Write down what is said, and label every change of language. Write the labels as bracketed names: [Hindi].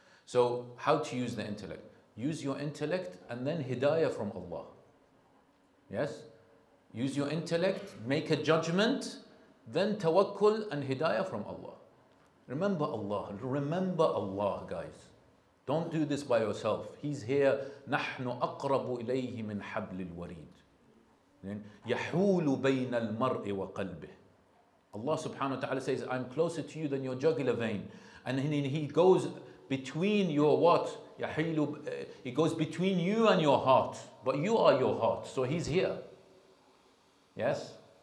[English] So, how to use the intellect? Use your intellect and then hidayah from Allah. Yes? Use your intellect, make a judgment, then tawakkul and hidayah from Allah. Remember Allah, guys. Don't do this by yourself. He's here. [Arabic] نحن أقرب إليه من حبل الوريد. يحول بين المرء وقلبه. [English] Allah subhanahu wa ta'ala says, I'm closer to you than your jugular vein. And he goes between your what? He goes between you and your heart. But you are your heart. So he's here. Yes?